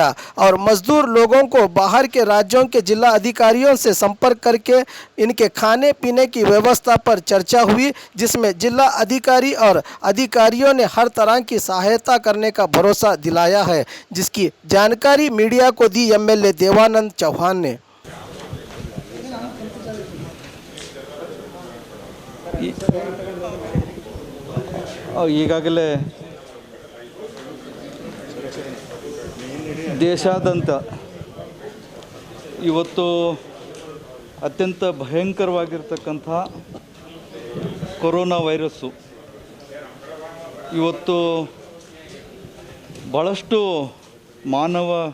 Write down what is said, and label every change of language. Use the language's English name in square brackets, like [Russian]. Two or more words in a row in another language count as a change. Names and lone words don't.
[Hindi] और मजदूर लोगों को बाहर के राज्यों के जिला अधिकारियों से संपर्क करके इनके खाने पीने की व्यवस्था पर चर्चा हुई, जिसमें जिला अधिकारी और अधिकारियों ने हर तरह की सहायता करने का भरोसा दिलाया है, जिसकी जानकारी मीडिया को दी एमएलए देवानंद चौहान ने। [Kannada] ಈಗಾಗಲೇ ದೇಶಾದ್ಯಂತ ಇವತ್ತು ಅತ್ಯಂತ ಭಯಂಕರವಾಗಿರ್ತಕ್ಕಂಥ ಕೊರೋನಾ ವೈರಸ್ಸು ಇವತ್ತು ಭಾಳಷ್ಟು ಮಾನವ